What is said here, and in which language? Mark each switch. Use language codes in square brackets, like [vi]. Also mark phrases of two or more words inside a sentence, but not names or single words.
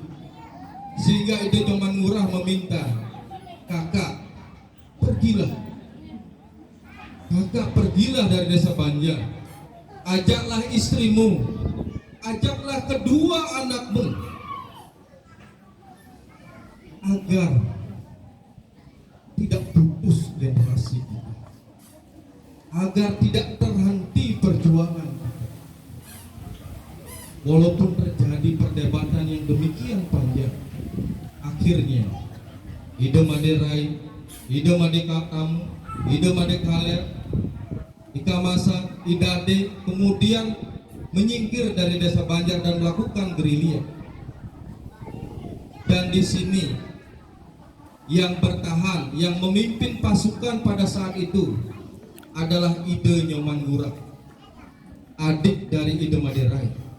[id] Sehingga Ide Nyoman Murah meminta, kakak pergilah dari desa Banjar, ajaklah istrimu, ajaklah kedua anakmu, agar tidak putus generasi kita, agar tidak terhenti perjuangan kita. Walaupun terjadi perdebatan yang demikian panjang, akhirnya Ide Made Rai, Ide Made Kakam, Ide Made Kaler, Ika Masa, Idade kemudian menyingkir dari desa Banjar dan melakukan gerilya. Dan di sini yang bertahan, yang memimpin pasukan pada saat itu adalah Ide Nyoman Murah, adik dari Ide Made Rai.